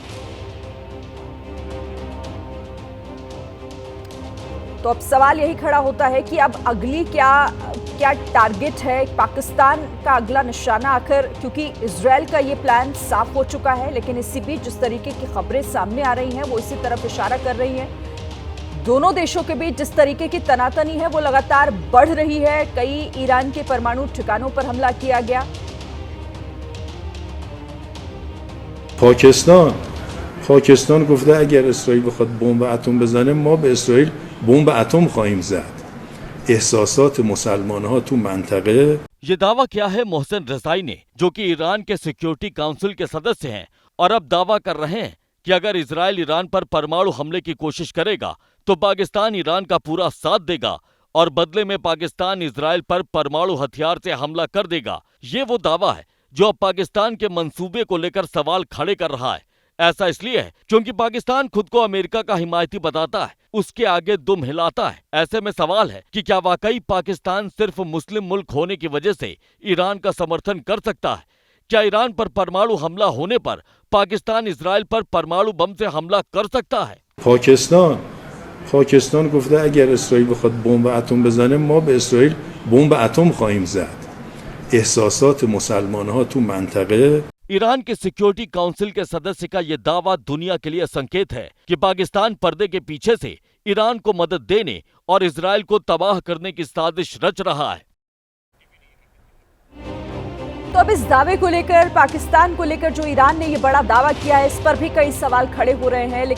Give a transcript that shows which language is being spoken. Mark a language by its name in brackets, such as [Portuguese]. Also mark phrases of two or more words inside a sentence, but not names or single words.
[Hindi] तो अब सवाल यही खड़ा होता है कि अब अगली क्या टारगेट है पाकिस्तान का, अगला निशाना आखिर, क्योंकि इजराइल का ये प्लान साफ हो चुका है। लेकिन इसी बीच जिस तरीके की खबरें सामने आ रही हैं वो इसी तरफ इशारा कर रही हैं। दोनों देशों के बीच जिस तरीके की तनातनी है वो लगातार बढ़ रही है। कई ईरान के परमाणु ठिकानों पर हमला किया गया। [Persian] پاکستان گفته اگر اسرائیل بخواد بمب اتم بزنه ما به اسرائیل بمب اتم خواهیم زد. احساسات مسلمان‌ها تو منطقه [Hindi] ये दावा किया है मोहसिन रजाई ने, जो कि ईरान के सिक्योरिटी काउंसिल के सदस्य हैं और अब दावा कर रहे हैं कि अगर इजराइल ईरान पर परमाणु हमले की कोशिश करेगा तो पाकिस्तान ईरान का पूरा साथ देगा और बदले में पाकिस्तान इजराइल पर परमाणु हथियार से हमला कर देगा। ये वो दावा है जो अब पाकिस्तान के मंसूबे को लेकर सवाल खड़े कर रहा है। ऐसा इसलिए है क्योंकि पाकिस्तान खुद को अमेरिका का हिमायती बताता है, उसके आगे दुम हिलाता है। ऐसे में सवाल है कि क्या वाकई पाकिस्तान सिर्फ मुस्लिम मुल्क होने की वजह से ईरान का समर्थन कर सकता है? क्या ईरान पर परमाणु हमला होने पर पाकिस्तान इजराइल पर परमाणु बम से हमला कर सकता है? [Persian] پاکستان گفته اگر اسرائیل بخواد بمب اتم بزنه ما به اسرائیل بمب اتم خواهیم زد. احساسات مسلمان‌ها تو منطقه [Hindi] ईरान के सिक्योरिटी काउंसिल के सदस्य का यह दावा दुनिया के लिए संकेत है कि पाकिस्तान पर्दे के पीछे से ईरान को मदद देने और इजराइल को तबाह करने की साजिश रच रहा है। तो अब इस दावे को लेकर, पाकिस्तान को लेकर जो ईरान ने ये बड़ा दावा किया है, इस पर भी कई सवाल खड़े हो रहे हैं।